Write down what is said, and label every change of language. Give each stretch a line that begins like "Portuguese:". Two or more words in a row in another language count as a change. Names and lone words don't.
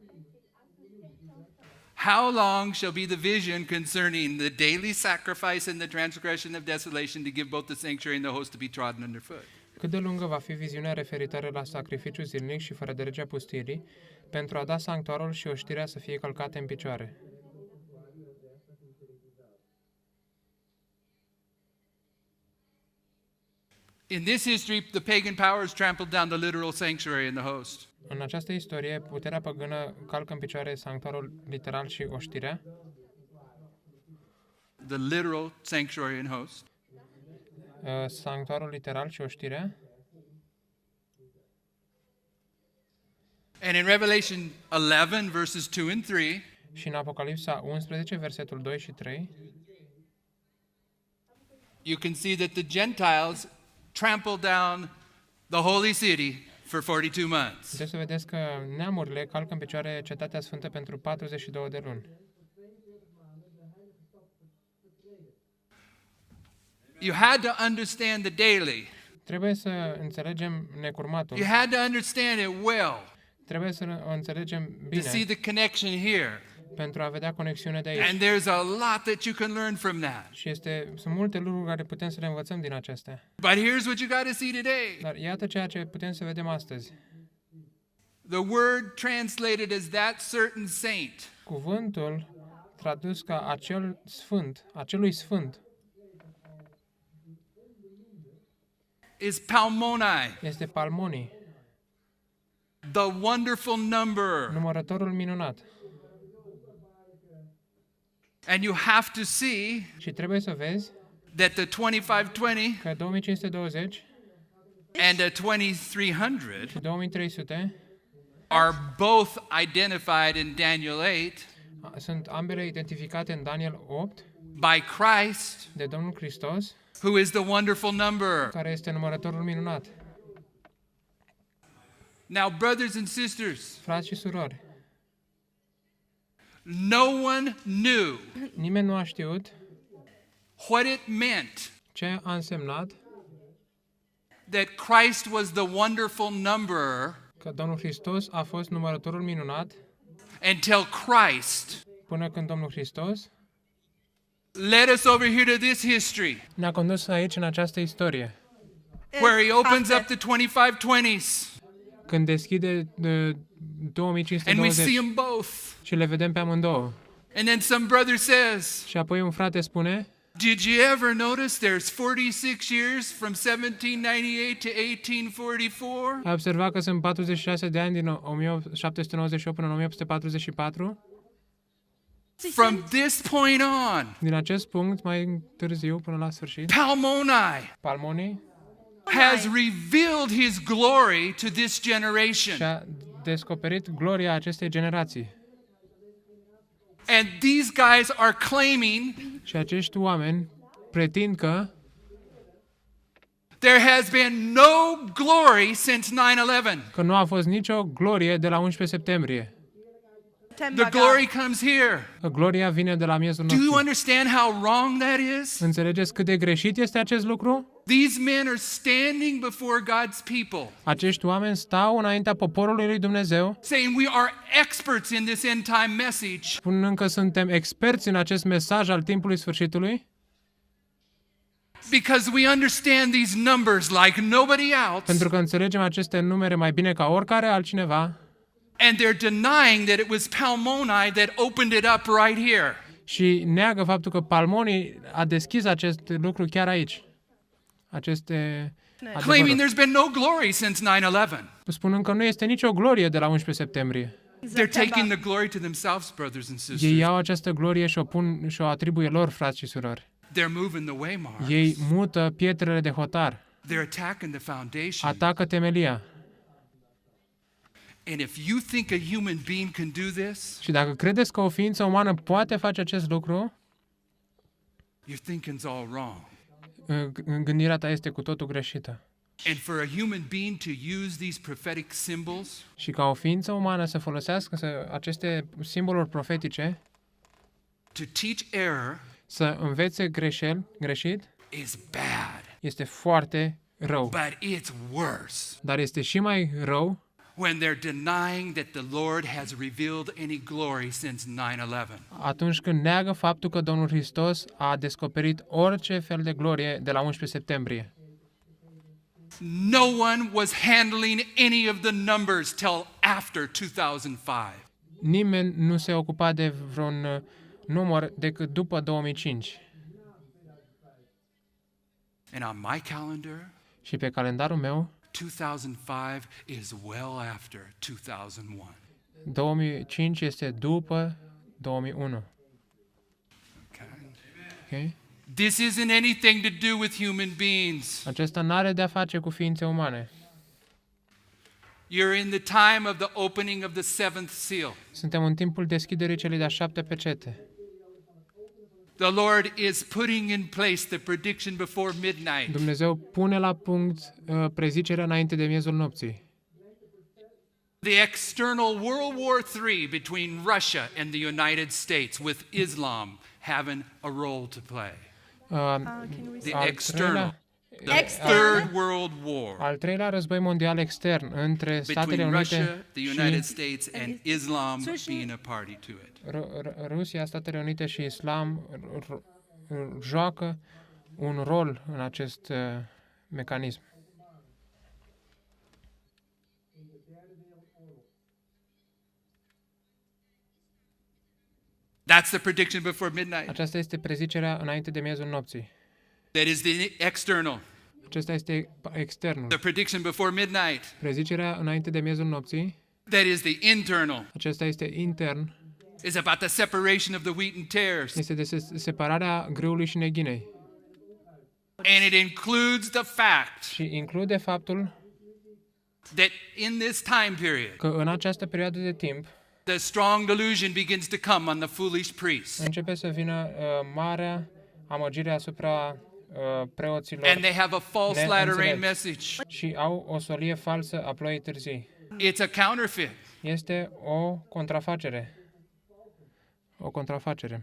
English: How long shall be the vision concerning the daily sacrifice and the transgression of desolation to give both the sanctuary and the host to be trodden underfoot?
Romanian: Cât de lungă va fi viziunea referitoare la sacrificiul zilnic și fără de legea pustirii, pentru a da sanctuarul și oștirea să fie călcate în picioare?
English: In this history, the pagan powers trampled down the literal sanctuary and the host.
Romanian: În această istorie, puterea păgână calcă în picioare sanctuarul literal și oștirea.
English: The literal sanctuary and host.
Romanian: Sanctuarul literal și oștirea.
English: And in Revelation 11, verses 2 and 3,
Romanian: Și în Apocalipsa 11, versetul 2 și 3,
English: you can see that the Gentiles trampled down the holy city for 42 months.
Romanian: puteți să vedeți că neamurile calcă în picioare cetatea sfântă pentru 42 de luni.
English: You had to understand the daily.
Romanian: Trebuie să înțelegem necurmatul.
English: You had to understand it well
Romanian: Trebuie să o înțelegem
English: to see
Romanian: bine
English: the connection here.
Romanian: pentru a vedea conexiunea de aici.
English: And there's a lot that you can learn from that.
Romanian: Și sunt multe lucruri care putem să le învățăm din acestea.
English: But here's what you got to see today.
Romanian: Dar iată ceea ce putem să vedem astăzi.
English: The word translated as that certain saint
Romanian: Cuvântul tradus ca acel sfânt, acelui sfânt,
English: is palmoni,
Romanian: este palmonii,
English: the wonderful number.
Romanian: numărătorul minunat.
English: And you have to see
Romanian: Și trebuie să vezi
English: that the 2520
Romanian: că 2520
English: and the 2300
Romanian: și 2300
English: are both identified in Daniel 8
Romanian: sunt ambele identificate în Daniel 8
English: by Christ,
Romanian: de Domnul Hristos,
English: who is the wonderful number.
Romanian: care este numărătorul minunat.
English: Now, brothers and sisters,
Romanian: Frați și surori,
English: no one knew
Romanian: nimeni nu a știut
English: what it meant
Romanian: ce a însemnat
English: that Christ was the wonderful number
Romanian: că Domnul Hristos a fost numărătorul minunat
English: until Christ
Romanian: până când Domnul Hristos
English: led us over here to this history
Romanian: ne-a condus aici în această istorie,
English: where he opens up the 2520s
Romanian: când deschide
English: and we see
Romanian: 2520
English: them both.
Romanian: și le vedem pe amândouă.
English: And then some brother says,
Romanian: Și apoi un frate spune,
English: did you ever notice there's 46 years from 1798 to 1844?
Romanian: ai observat că sunt 46 de ani din 1798 până în 1844?
English: From this point on,
Romanian: Din acest punct, mai târziu, până la sfârșit,
English: Palmoni
Romanian: Palmonii
English: has revealed his glory to this generation.
Romanian: și-a descoperit gloria acestei generații.
English: And these guys are claiming
Romanian: Și acești oameni pretind că
English: there has been no glory since 9/11.
Romanian: nu a fost nicio glorie de la 11 septembrie.
English: The glory comes here.
Romanian: Că gloria vine de la miezul
English: Do you
Romanian: nopții.
English: understand how wrong that is?
Romanian: Înțelegeți cât de greșit este acest lucru?
English: These men are standing before God's people,
Romanian: Acești oameni stau înaintea poporului lui Dumnezeu,
English: saying we are experts in this end time message,
Romanian: spunând că suntem experți în acest mesaj al timpului sfârșitului,
English: because we understand these numbers like nobody else,
Romanian: pentru că înțelegem aceste numere mai bine ca oricare altcineva
English: and they're denying that it was Palmoni that opened it up right here.
Romanian: și neagă faptul că Palmonii a deschis acest lucru chiar aici. Aceste
English: Claiming
Romanian: adevăruri.
English: there's been no glory since 9/11.
Romanian: Spunând că nu este nicio glorie de la 11 septembrie.
English: They're taking the glory to themselves, brothers and
Romanian: Ei
English: sisters.
Romanian: iau această glorie și o atribuie lor, frați și surori.
English: They're moving the waymarks.
Romanian: Ei mută pietrele de hotar,
English: They're attacking the foundation.
Romanian: atacă temelia.
English: And if you think a human being can do this,
Romanian: Și dacă credeți că o ființă umană poate face acest lucru,
English: your thinking's all wrong.
Romanian: gândirea ta este cu totul greșită.
English: And for a human being to use these prophetic symbols
Romanian: Și ca o ființă umană să folosească aceste simboluri profetice,
English: to teach error
Romanian: să învețe greșit,
English: is bad.
Romanian: este foarte rău.
English: But it's worse
Romanian: Dar este și mai rău
English: when they're denying that the Lord has revealed any glory since 9/11.
Romanian: Atunci când neagă faptul că Domnul Hristos a descoperit orice fel de glorie de la 11 septembrie.
English: No one was handling any of the numbers till after 2005.
Romanian: Nimeni nu se ocupa de vreun număr decât după 2005.
English: And on my calendar,
Romanian: Și pe calendarul meu,
English: 2005 is well after 2001.
Romanian: 2005 este după 2001.
English: Okay?
Romanian: Okay?
English: This isn't anything to do with human beings.
Romanian: Acesta nu are de-a face cu ființe umane.
English: You're in the time of the opening of the seventh seal.
Romanian: Suntem în timpul deschiderii celei de-a 7 pecete.
English: The Lord is putting in place the prediction before midnight.
Romanian: Dumnezeu pune la punct prezicerea înainte de miezul nopții.
English: The external World War III between Russia and the United States, with Islam having a role to play. The external, the Third World War
Romanian: Al treilea război mondial extern între Statele
English: between Russia,
Romanian: Unite
English: the United
Romanian: și
English: States, and Islam being a party to it.
Romanian: Rusia, Statele Unite și Islam joacă un rol în acest mecanism.
English: That's the prediction before midnight.
Romanian: Aceasta este prezicerea înainte de miezul nopții.
English: That is the external.
Romanian: Acesta este externul.
English: The prediction before midnight.
Romanian: Prezicerea înainte de miezul nopții.
English: That is the internal.
Romanian: Acesta este intern.
English: Is about the separation of the wheat and tares.
Romanian: Este de separarea grâului și neghinei.
English: And it includes the fact
Romanian: Și include faptul
English: that in this time period,
Romanian: că în această perioadă de timp
English: the strong delusion begins to come on the foolish priests.
Romanian: începe să vină marea amăgire asupra preoților
English: And they have a false latter rain
Romanian: neînțelepți
English: message.
Romanian: și au o solie falsă a ploii târzii.
English: It's a counterfeit.
Romanian: Este o contrafacere. O contrafacere.